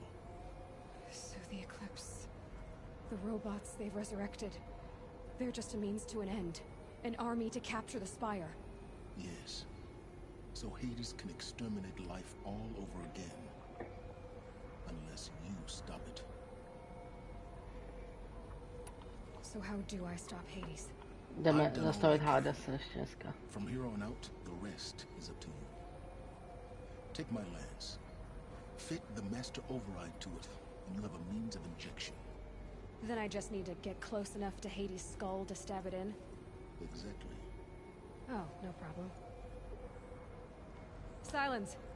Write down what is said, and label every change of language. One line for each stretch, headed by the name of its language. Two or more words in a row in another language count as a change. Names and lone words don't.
English: So the Eclipse, the robots they've resurrected, they're just a means to an end. An army to capture the Spire. Yes. So Hades can exterminate life all over again. Unless you stop it. So how do I stop Hades?
Czech: Jdeme zastavit Hadese ještě dneska.
English: From here on out, the rest is up to you. Take my lance. Fit the master override to it, and you have a means of injection. Then I just need to get close enough to Hades' skull to stab it in? Exactly. Oh, no problem. Silence!